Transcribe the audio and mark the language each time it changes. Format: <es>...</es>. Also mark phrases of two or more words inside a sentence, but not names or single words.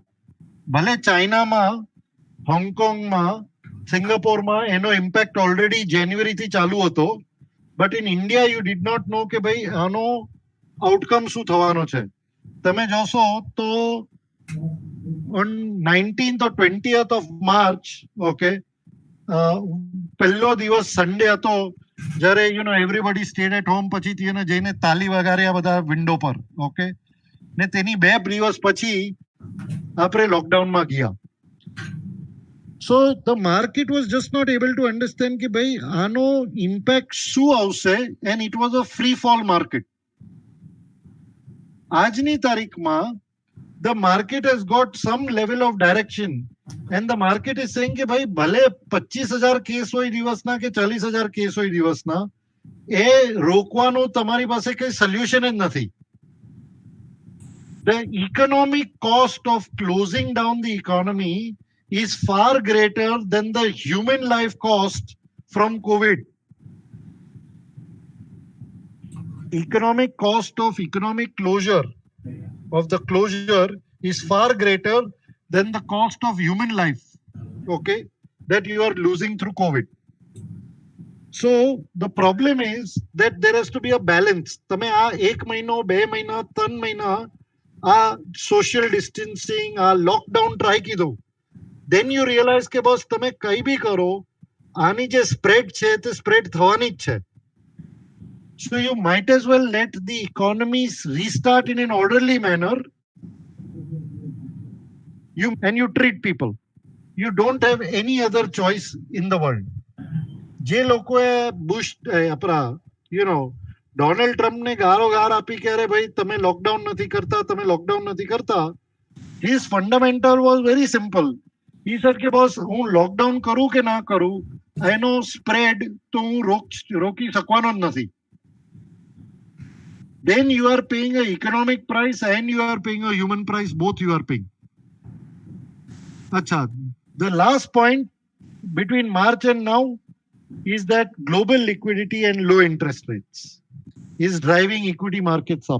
<gu>ભલે ચાઇનામાં, હોંગકોંગમાં, સિંગાપોરમાં એનો ઇમ્પેક્ટ ઓલરેડી જાન્યુઆરીથી ચાલુ હતો,</gu> <en>but in India you did not know</en> <gu>કે ભાઈ આનો આઉટકમ શું થવાનો છે. તમે જોશો તો</gu> <en>on 19th or 20th of March,</en> <gu>ઓકે, પહેલો દિવસ સન્ડે હતો જ્યારે</gu> <en>everybody stayed at home</en> <gu>પછી એને જઈને તાલી વગાડ્યા બધા વિન્ડો પર, ઓકે, ને તેની 2 દિવસ પછી આપણે લોકડાઉનમાં ગયા.</gu> <en>so the market was just not able to understand</en> <gu>કે ભાઈ આનો ઇમ્પેક્ટ શું આવશે</gu> <en>and it was a free fall market.</en> <gu>આજની તારીખમાં</gu> <en>the market has got some level of direction and the market is saying</en> <gu>કે ભાઈ ભલે 25,000 કેસ હોય દિવસના કે 40,000 કેસ હોય દિવસના, એ રોકવાનું તમારી પાસે કઈ સોલ્યુશન જ નથી.</gu> <en>The economic cost of closing down the economy is far greater than the human life cost from COVID. Economic cost of economic closure of the closure is far greater than the cost of human life, okay, that you are losing through COVID. So the problem is that there has to be a balance.</en> <gu>તમે આ 1 મહિનો 2 મહિના 3 મહિના આ</gu> <en>social distancing</en> <gu>આ લોકડાઉન ટ્રાય કીધું,</gu> <en>then you realize</en> <gu>કે બસ તમે કઈ બી કરો આની જે સ્પ્રેડ છે તે સ્પ્રેડ થવાની જ છે.</gu> <en>So you might as well let the economies restart in an orderly manner. You treat people. You don't have any other choice in the world.</en> <gu>જે લોકોએ બુશ ડોનાલ્ડ ટ્રમ્પને ગાર આપી કે અરે ભાઈ તમે લોકડાઉન નથી કરતા,</gu> <en>his fundamental was very simple. He said</en> <gu>કે બોસ હું લોકડાઉન કરું કે ના કરું એનો સ્પ્રેડ તો હું રોકી શકવાનો જ નથી.</gu> <en>Then you are paying an economic price and you are paying a human price. Both you are paying. Acha, the last point between March and now is that global liquidity and low interest rates is driving equity markets up.</en>